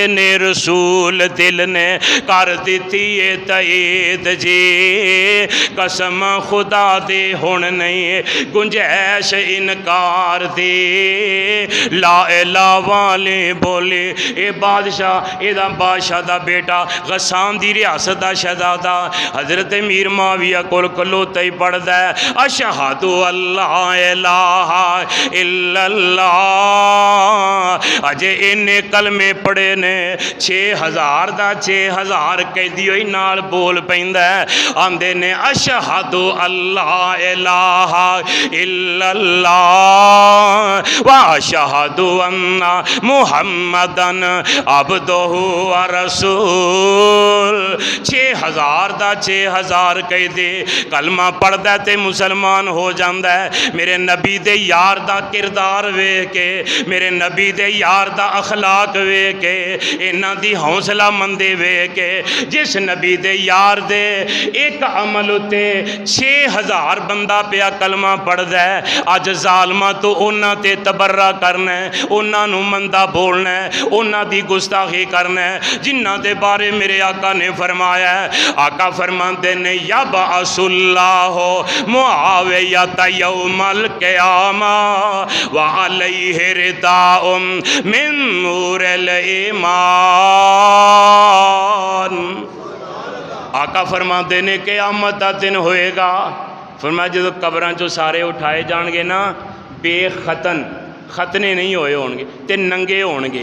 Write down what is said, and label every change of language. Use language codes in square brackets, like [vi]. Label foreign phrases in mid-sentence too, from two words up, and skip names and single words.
[pa] نے رسول دل نے کر دتی ہے تائید جی، قسم خدا دے ہن نہیں گنجائش انکار دے, [ar] لا إله [pa] والے بولے اے بادشاہ ایدا بادشاہ دا بیٹا غسان دی ریاست دا شہزادہ حضرت امیر معاویہ کول کھلوتا ہی پڑھدا ہے [ar] أشهد أن لا إله إلا الله. [pa] اجے اِنے کلمے پڑھے نے 6000 دا 6000 قیدی ہوئی نال بول پیندا ہے، آندے نے [ar] أشهد أن لا إله إلا الله وأشهد أن محمدا عبده ورسول. [pa] 6000 دا 6000 قیدی کلمہ پڑھدا تے مسلمان ہو جاندا ہے. میرے نبی دے یار دا کردار ویکھ کے، میرے نبی دے یار دا اخلاق ویکھ کے، انہاں دی حوصلہ مندی ویکھ کے، جس نبی دے یار دے اک عمل اُتے 6000 بندہ پیا کلمہ پڑھدا ہے. اج ظالماں تو انہاں تے تبرا کرنا ہے، انہوں نے مندا بولنا ہے، انہوں نے گستاخی کرنا ہے جنہاں دے بارے میرے آقا نے فرمایا ہے. آقا فرماتے نے [ar] يبعث الله معاوية يوم القيامة وعليه رداء من نور الإيمان. [pa] آقا فرماتے نے قیامت دا دن ہوئےگا، فرمایا جو قبراں چوں سارے اٹھائے جانگے نا بے ختنہ ختنے نہیں ہوئے ہونگے تے ننگے ہونگے.